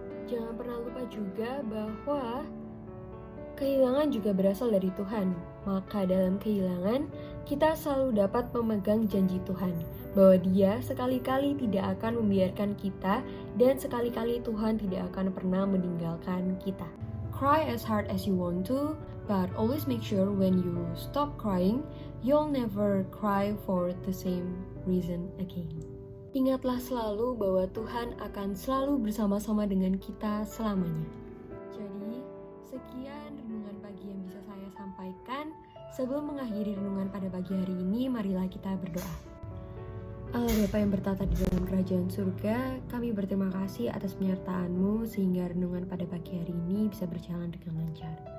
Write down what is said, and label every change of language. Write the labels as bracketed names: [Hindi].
[Indonesian] Jangan pernah lupa juga bahwa kehilangan juga berasal dari Tuhan. Maka dalam kehilangan, kita selalu dapat memegang janji Tuhan bahwa Dia sekali-kali tidak akan membiarkan kita dan sekali-kali Tuhan tidak akan pernah meninggalkan kita. [English] Cry as hard as you want to, but always make sure when you stop crying, you'll never cry for the same reason again. [Indonesian] Ingatlah selalu bahwa Tuhan akan selalu bersama-sama dengan kita selamanya. Jadi, sekian renungan pagi yang bisa saya sampaikan. Sebelum mengakhiri renungan pada pagi hari ini, marilah kita berdoa. Allah Bapa yang bertata di dalam kerajaan surga, kami berterima kasih atas penyertaan-Mu sehingga renungan pada pagi hari ini bisa berjalan dengan lancar.